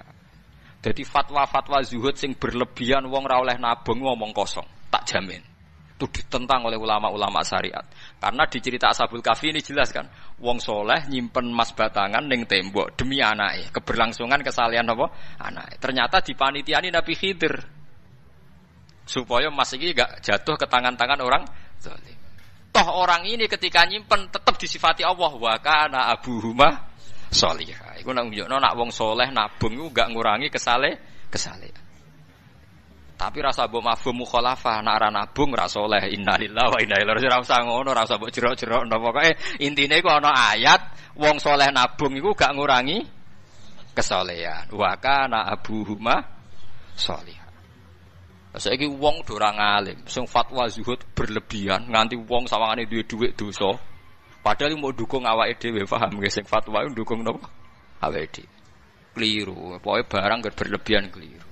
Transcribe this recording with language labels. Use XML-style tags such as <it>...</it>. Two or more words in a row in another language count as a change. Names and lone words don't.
<jv>Jadi fatwa-fatwa zuhud sing berlebihan wong ra oleh nabung ngomong kosong, tak jamin.</jv> <id>Itu ditentang oleh ulama-ulama syariat. Karena di cerita Ashabul Kahfi ini jelas kan,</id> <jv>wong soleh nyimpen emas batangan ning tembok demi anake, keberlangsungan kesalihan apa? Anake.</jv> <id>Ternyata dipanitiani Nabi Khidir. Supaya emas iki enggak jatuh ke tangan-tangan orang zalim. Toh orang ini ketika nyimpen tetap disifati Allah</id> <ar>وكان أبوهما صالحا.</ar> <jv>Iku nang nunjukno nak wong soleh nabung iku enggak ngurangi kesalehan. Tapi rasa mbok</jv> <ar>مفهوم المخالفة</ar> <jv>nak ra nabung ra saleh</jv> <ar>إنا لله وإنا إليه راجعون.</ar> <jv>Ora usah ngono, ora usah mbok jerok-jerok napa pokoke intine iku ana ayat wong saleh nabung iku gak ngurangi kesolehan.</jv> <ar>وكان أبوهما صالحا.</ar> <jv>Saiki wong do ora ngalim, sing fatwa zuhud berlebihan nganti wong sawangane duwe dhuwit dosa. Padahal mau dukung awake dhewe, paham nggih sing fatwa iku dukung napa? Awake dhewe. Keliru, pokoke barang berlebihan keliru.</jv>